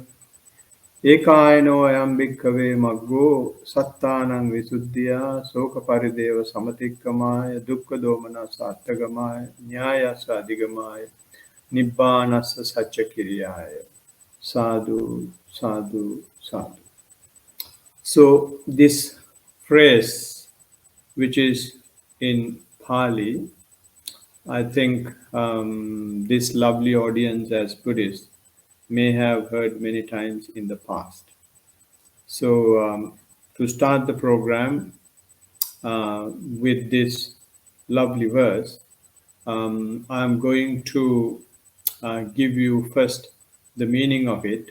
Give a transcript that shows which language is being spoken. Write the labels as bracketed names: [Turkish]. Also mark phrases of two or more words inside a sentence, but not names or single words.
[Pali] Ekaino ayam bhikkhave maggo sattanang visuddhya soka parideva samatikkamaya dukkha domana sattagamaya nyayasa adigamaya nibbanassa saccakiriyaya. Sadhu, sadhu, sadhu. [English] So this phrase, which is in Pali, I think this lovely audience as Buddhists may have heard many times in the past. So to start the program with this lovely verse, I'm going to give you first the meaning of it.